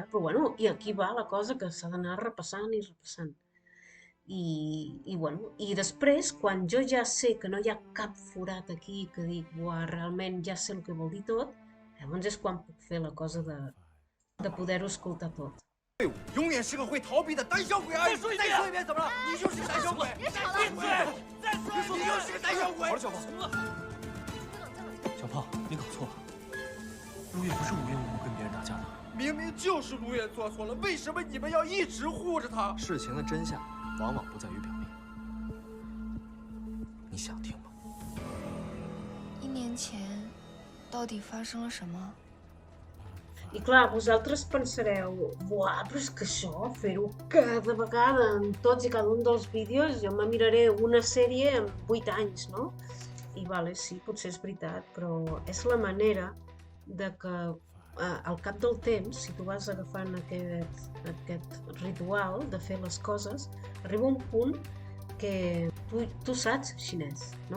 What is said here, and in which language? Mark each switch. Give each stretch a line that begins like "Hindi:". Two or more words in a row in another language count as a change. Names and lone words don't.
Catalan: Però bueno, i aquí va la cosa que s'ha d'anar repassant i repassant. I bueno, i després, quan jo ja sé que no hi ha cap forat aquí que dic, uah, realment ja sé el que vol dir tot, llavors és quan puc fer la cosa de poder-ho escoltar tot.
Chinese: 永远是个会逃避的胆小鬼！再说一遍，怎么了？你就是胆小鬼！别吵了！再说一遍，你就是个胆小鬼！好了，小胖。小胖，你搞错了。 陆越不是无缘无故跟别人打架的。明明就是陆越做错了，为什么你们要一直护着他？事情的真相往往不在于表面。你想听吗？1年前，到底发生了什么？
Catalan: I clar, vosaltres pensareu, buah, però és que això, fer-ho cada vegada en tots i cada un dels vídeos, jo me miraré una sèrie en 8 anys, no? I vale, sí, potser és veritat, però és la manera de que al cap del temps, si tu vas agafant aquest ritual de fer les coses, arriba un punt que tu saps xinès, no?